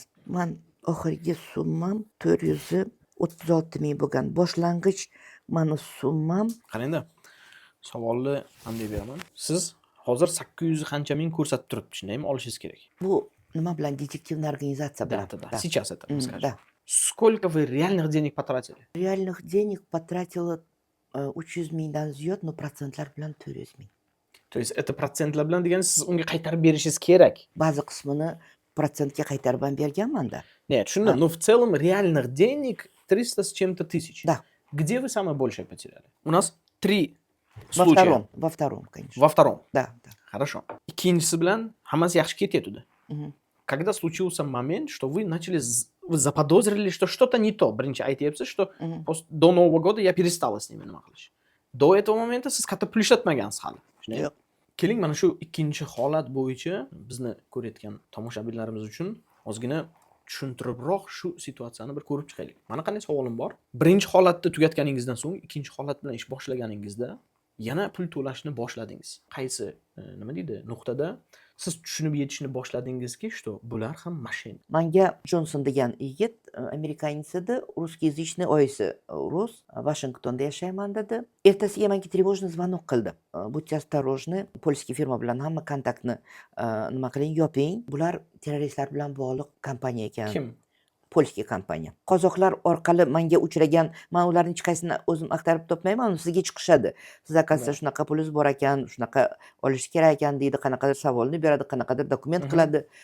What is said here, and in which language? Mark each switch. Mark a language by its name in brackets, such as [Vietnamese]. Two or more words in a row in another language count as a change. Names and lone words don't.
[Uzbek] Men oxirgi summam 436 ming bo'lgan. Boshlang'ich meni summam Qarangda, savolni qanday beraman? Siz hozir 800 qancha ming ko'rsatib turibdi, shundaymi? Olishingiz kerak. bu nima bilan detektivniy organizatsiya bilan. [Russian] Да. Сейчас это расскажу. Да. Сколько вы реальных денег потратили? Realных денег потратила [Uzbek] 300 mingdan ziyod, но prosentlar bilan 400 ming. [Russian] То есть это [Uzbek] процентlar bilan degani siz unga qaytarib berishingiz kerak. Ba'zi qismini protsentga qaytarib ham berganman-da. Нет, tushundim. [Russian] Но в целом реальных денег 300 с чем-то тысяч. Да. Где вы самое большее потеряли? У нас 3 Во случая. втором, конечно. Во втором. Да. Хорошо. [Uzbek] Ikkinchisi bilan hammasi yaxshi ketyapti. Мгм. [Russian] Когда случился момент, что вы начали вы заподозрили, что что-то не то. [Uzbek] Birinchi aytyapsiz, что Мгм. [Russian] до Нового года я перестала с ними [Uzbek] nima qilish. [Russian] До этого момента [Uzbek] siz katta pul ishlatmagansiz hali. Shundaymi? Yo'q. Keling, mana shu ikkinchi holat bo'yicha bizni ko'rayotgan tomoshabinlarimiz uchun ozgina tushuntiribroq shu situatsiyani bir ko'rib chiqaylik. Mana qanday savolim bor. Birinchi holatni tugatganingizdan so'ng ikkinchi holat bilan ish boshlaganingizda yana pul to'lashni boshladingiz. Qaysi nima deydi, nuqtada siz tushunib yetishni boshladingizki, что bular ham mashina. Menga Johnson degan yigit, amerikanец edi, русскоязычный oyisi rus, Washingtonda yashayman dedi. Ertasiga menga [Russian] тревожный звонок qildi. Будьте осторожны, [Uzbek] polskiy firma bilan hamma kontaktni nima qiling, yoping. Bular terroristlar bilan bog'liq kompaniya ekan. Kim? Polskiy kompaniya. Qozoqlar orqali menga uchragan, men ularning hech qaysini o'zim axtarib topmayman, sizga chiqishadi. Siz akasiya shunaqa pulingiz bor ekan, shunaqa olish kerak ekan deydi, qanaqadir savolni beradi, qanaqadir dokument qiladi.